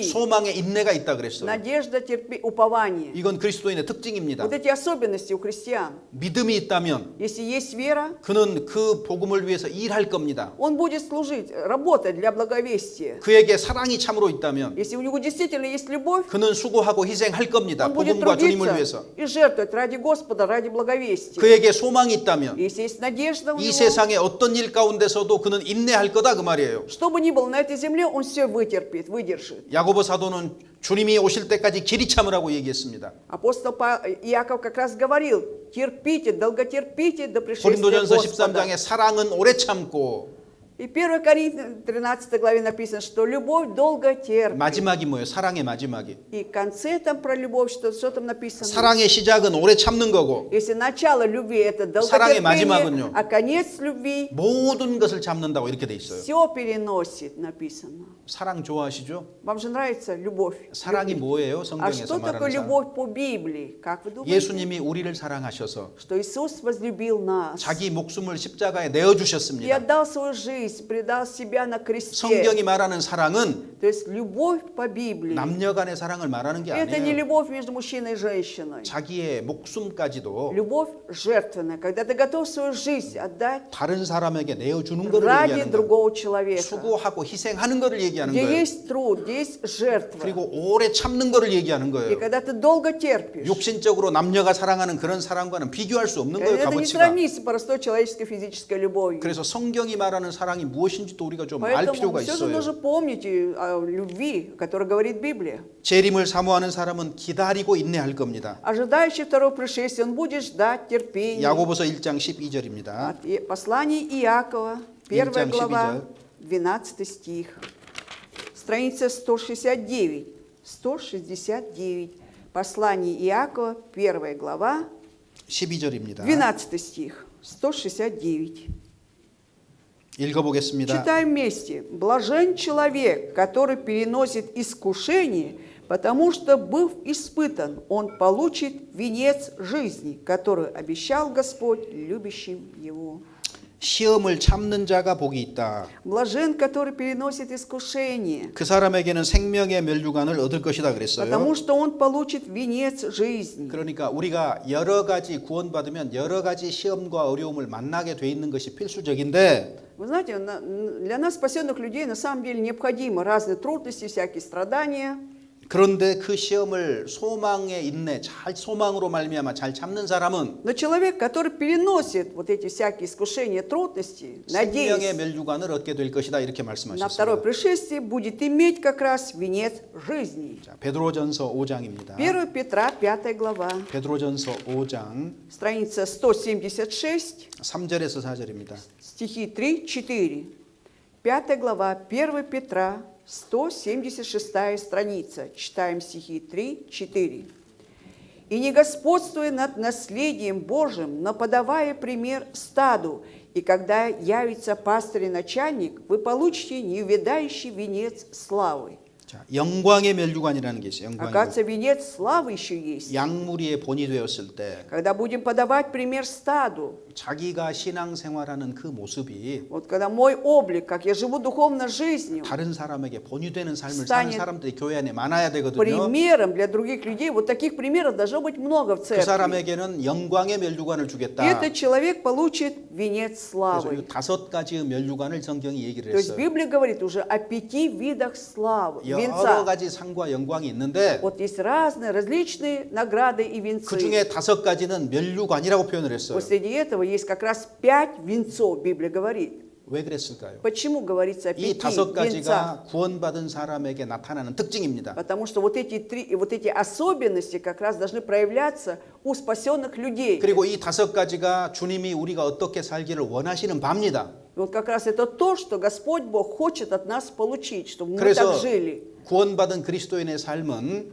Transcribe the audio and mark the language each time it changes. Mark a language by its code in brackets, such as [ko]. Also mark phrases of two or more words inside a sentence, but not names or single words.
[ko] 소망의 인내가 있다 그랬어요. [ru] надежда, упование. [ko] 이건 그리스도인의 특징입니다. [ru] Вот эти особенности у христиан. [ko] 믿음이 있다면 [ru] Если есть вера, [ko] 그는 그 복음을 위해서 일할 겁니다. [ru] он будет служить, работать для благовестия. [ko] 그에게 사랑이 참으로 있다면 [ru] Если у него действительно есть любовь, [ko] 그는 수고하고 희생할 겁니다. [ru] он будет [ko] 복음과 주님을 위해서. [ru] трудиться и жертвовать ради Господа, ради благовестия. [ko] 그에게 소망이 있다면 [ru] Если есть надежда у [ko] 이 [ru] него, [ko] 세상의 어떤 일 가운데서도 그는 인내할 거다 그 말이에요. [ru] что бы ни было на этой земле, он все вытерпит, выдержит. [ko] 야고보 사도는 주님이 오실 때까지 길이 참으라고 얘기했습니다. [ru] Апостол Иаков как раз говорил, терпите, долготерпите до пришествия [ko] 고린도전서 [ru] Господа. [ko] 13장에 사랑은 오래 참고 [ru] И 1 Коринфянам 13 главе написано, что любовь долго терпит. [ko] 마지막이 뭐예요? 사랑의 마지막이. [ru] И в конце там про любовь, что там написано? [ko] 사랑의 시작은 오래 참는 거고 [ru] Если начало любви это [ko] 사랑의 [ru] долготерпение, [ko] 마지막은요? [ru] а конец любви [ko] 모든 것을 참는다고 이렇게 돼 있어요. [ru] все переносит, написано. [ko] 사랑 좋아하시죠? [ru] Вам же нравится любовь? [ko] 사랑이 뭐예요? [ru] А [ko] 성경에서 [ru] что такое [ko] 말하는 사랑. [ru] любовь по Библии? Как вы думаете? [ko] 예수님이 우리를 사랑하셔서 [ru] Что Иисус возлюбил нас [ko] 자기 목숨을 십자가에 내어 [ru] и [ko] 주셨습니다. [ru] отдал свою жизнь, предал себя на кресте. [ko] 성경이 말하는 사랑은 [ru] То есть любовь по Библии. [ko] 남녀 간의 사랑을 말하는 게 [ru] Это не [ko] 아니에요. [ru] любовь между мужчиной и женщиной. [ko] 자기의 목숨까지도 [ru] Любовь жертвенная, когда ты готов свою жизнь отдать [ko] 다른 사람에게 내어 주는 것을 [ru] ради [ko] 얘기하는 거예요. [ru] другого человека. [ko] 수고하고 희생하는 것을 얘기하는 [ru] Где [ko] 거예요. [ru] есть труд, где есть жертва. [ko] 그리고 오래 참는 것을 얘기하는 [ru] И [ko] 거예요. [ru] когда ты долго терпишь. [ko] 육신적으로 남녀가 사랑하는 그런 사랑과는 비교할 수 없는 거예요. [ru] Это не [ko] 값어치가. [ru] сравнится с простой человеческой физической любовью. [ko] 그래서 성경이 말하는 사랑이 무엇인지도 우리가 좀 알 [ru] Поэтому [ko] 필요가 [ru] все же [ko] 있어요. [ru] нужно помнить о любви, о которой говорит Библия. [ko] 재림을 사모하는 사람은 기다리고 인내할 겁니다. [ru] Ожидающий второго пришествия, он будет ждать терпения. [ko] 야고보서 1장 12절입니다. [ru] Послание Иакова, 1 1 глава, 12. 12 стих. Страница 169. 169. Послание Иакова, 1 глава, [ko] 12절입니다. [ru] 12 стих. 169. [ko] 읽어보겠습니다. [ru] Читаем вместе. «Блажен человек, который переносит искушение, потому что, быв испытан, он получит венец жизни, который обещал Господь любящим его». [ko] 시험을 참는 자가 복이 있다. [ru] Блажен, который переносит искушение, [ko] 그 사람에게는 생명의 멸류관을 얻을 것이다 그랬어요. [ru] потому что он получит венец жизни. [ko] 그러니까 우리가 여러 가지 구원받으면 여러 가지 시험과 어려움을 만나게 돼 있는 것이 필수적인데 [ru] Вы знаете, для нас, спасенных людей, на самом деле необходимы разные трудности, всякие страдания. [ko] 그런데 그 시험을 소망의 인내, 잘 소망으로 말미암아 잘 참는 사람은 [ru] Но человек, который переносит вот эти всякие искушения, трудности, [ko] 생명의 [ru] надеясь [ko] mel류관을 얻게 될 것이다 이렇게 [ru] на второе [ko] 말씀하셨습니다. [ru] пришествие, будет иметь как раз венец жизни. [ko] 자, 베드로전서 5장입니다. [ru] 1 Петра, 5 глава, [ko] 베드로전서 5장 [ru] страница 176, [ko] 3절에서 4절입니다. [ru] стихи 3, 4. 5 глава, 1 Петра, 176 страница. Читаем стихи 3, 4. «И не господствуя над наследием Божьим, но подавая пример стаду, и когда явится пастырь и начальник, вы получите неувядающий венец славы». [ko] 자, 영광의 멸류관이라는 게 있어요. 영광의 [ru] Оказывается, венец славы еще есть. [ko] 양무리의 본이 되었을 때 [ru] Когда будем подавать пример стаду, [ko] 자기가 신앙생활하는 그 모습이 [ru] вот когда мой облик, как я живу духовной жизнью, [ko] 다른 사람에게 본이 되는 삶을 [ru] станет [ko] 사는 사람들이 교회 안에 많아야 되거든요. [ru] примером для других людей, вот таких примеров должно быть много в [ko] 그 [ru] церкви. [ko] 사람에게는 영광의 멸류관을 [ru] И [ko] 주겠다. [ru] этот человек получит венец [ko] 그래서 [ru] славы. [ko] 이 5가지의 멸류관을 성경이 얘기를 [ru] То есть [ko] 했어요. [ru] Библия говорит уже о 5 видах славы, [ko] 여러 [ru] венца. [ko] 가지 상과 영광이 있는데 [ru] Вот есть разные, различные награды и [ko] 그 [ru] венцы. [ko] 중에 5가지는 멸류관이라고 표현을 했어요. [ru] Вот среди этого есть как раз 5 венцов, Библия говорит. [ko] 왜 그랬을까요? [ru] Почему говорится о [ko] 이 [ru] 5 5 венцах? [ko] 가지가 구원받은 사람에게 나타나는 특징입니다. [ru] Потому что вот эти особенности как раз должны проявляться у спасенных людей. [ko] 그리고 이 5가지가 주님이 우리가 어떻게 살기를 원하시는 바입니다. [ru] И вот как раз это то, что Господь Бог хочет от нас получить, чтобы мы [ko] 그래서 [ru] так жили. [ko] 구원받은 그리스도인의 삶은